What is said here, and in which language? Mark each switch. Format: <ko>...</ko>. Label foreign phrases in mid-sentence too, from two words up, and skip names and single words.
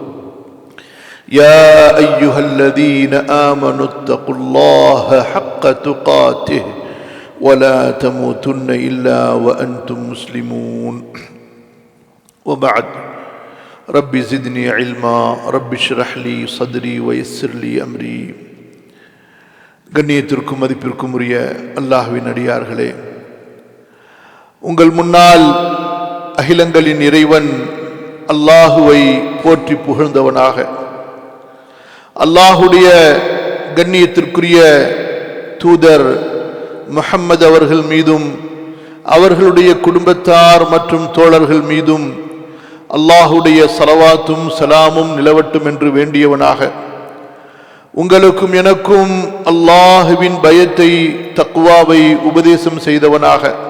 <ar>يا أيها الذين آمنوا اتقوا الله حق تقاته ولا تموتن إلا وأنتم مسلمون وبعد رب زدني علما رب اشرح لي صدري ويسر لي أمري.</ar> <ta>கண்ணியத்திற்கும் மதிப்பிற்கும் உரிய அல்லாஹ்வின் அடியார்களே, உங்கள் முன்னால் அகிலங்களின் இறைவன் அல்லாஹுவை போற்றி புகழ்ந்தவனாக, அல்லாஹுடைய கண்ணியத்திற்குரிய தூதர் முஹம்மது அவர்கள் மீதும் அவர்களுடைய குடும்பத்தார் மற்றும் தோழர்கள் மீதும் அல்லாஹுடைய ஸலவாத்தும் சலாமும் நிலவட்டும் என்று வேண்டியவனாக, உங்களுக்கும் எனக்கும் அல்லாஹுவின் பயத்தை தக்வாவை உபதேசம் செய்தவனாக,</ta>